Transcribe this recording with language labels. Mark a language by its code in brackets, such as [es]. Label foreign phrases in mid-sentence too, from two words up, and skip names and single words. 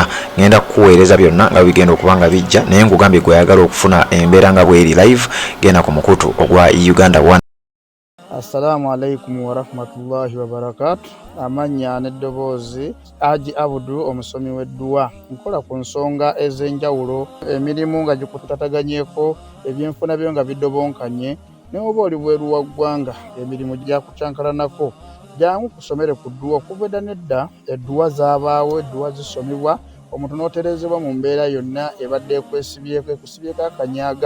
[lg] Ngenda kukuweereza byonna nga bigenda okubanga bijja, naye nkugambye gwe ayagala okufuna embeera nga bweri live, genda ku mukutu ogwa Uganda 1. [ar] السلام عليكم ورحمة الله وبركاته. [lg] Amanya n'eddoboozi Haji Abudu omusomi w'edduwa. Nkola ku nsonga ez'enjawulo, emirimu nga gikutataganyeko, ebyenfuna byo nga bidobonkanye, ne oba oli bweru wa ggwanga emirimu gyakucankalanako. Jangu kusomere ku dduwa. Okuva edda n'edda edduwa zaabaawo, edduwa zisomebwa, omuntu n'oterezebwa mu mbeera yonna ebadde ekwesibyeko, ekusibyeko akanyaaga.